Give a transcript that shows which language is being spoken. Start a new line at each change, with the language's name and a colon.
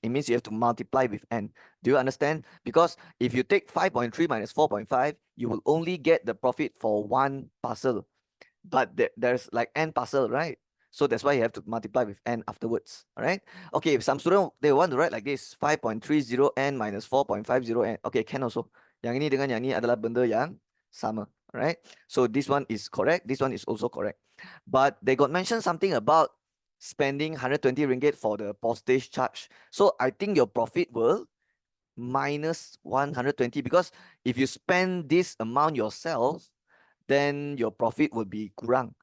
English: It means you have to multiply with N. Do you understand? Because if you take 5.3 minus 4.5, you will only get the profit for one parcel. But there's like N parcel, right? So that's why you have to multiply with N afterwards. All right. Okay, if some student they want to write like this, 5.30 N minus 4.50 N. Okay, can also.
Malay: Yang ini dengan yang ini adalah benda yang sama.
English: All right. So this one is correct. This one is also correct. But they got mentioned something about spending 120 ringgit for the postage charge. So I think your profit will minus 120, because if you spend this amount yourself, then your profit will be
Malay: kurang.